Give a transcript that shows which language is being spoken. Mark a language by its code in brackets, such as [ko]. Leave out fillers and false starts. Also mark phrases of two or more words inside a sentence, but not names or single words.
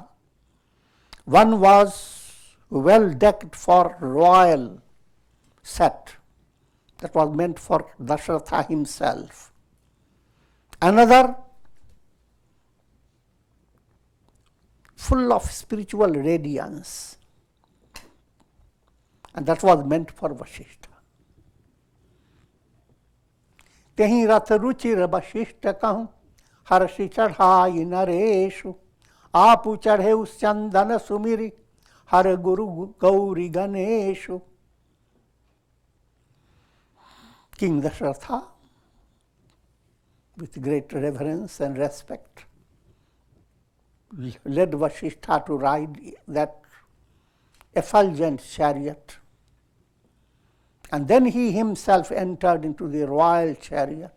[en] One was well decked for royal set, that was meant for Dasharatha himself. Another full of spiritual radiance, and that was meant for Vasishtha. [awa] तेहि रथ रुचिर वशिष्ठ कहूँ, हर्षि चढ़ाई नरेशु. आपु चढ़े उस चंदन सुमिरि, हर गुरु गौरी गणेशु. [en] King Dasharatha, with great reverence and respect, led Vasishtha to ride that effulgent chariot. And then he himself entered into the royal chariot.